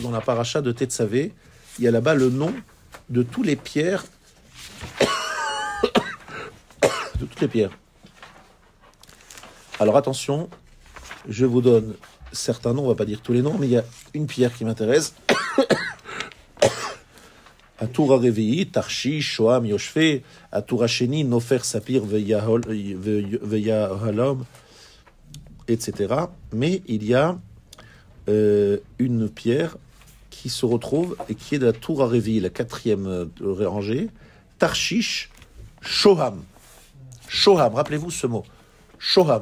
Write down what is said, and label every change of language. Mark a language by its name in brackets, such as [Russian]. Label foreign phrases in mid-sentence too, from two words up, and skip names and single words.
[French] Dans la paracha de Tetzavé, il y a là-bas le nom de toutes les pierres, de toutes les pierres. Alors attention, je vous donne certains noms, on ne va pas dire tous les noms, mais il y a une pierre qui m'intéresse. [Hebrew] הטור הרביעי, תרשיש, שהם, ישפה, הטור השני, נופר, ספיר, ויהלם, [French] etc. Mais il y a une pierre qui se retrouve et qui est de la [Hebrew] טור רביעי, [French] la 4e rangée, Tarshish, Shoham. Shoham, rappelez-vous ce mot. Shoham.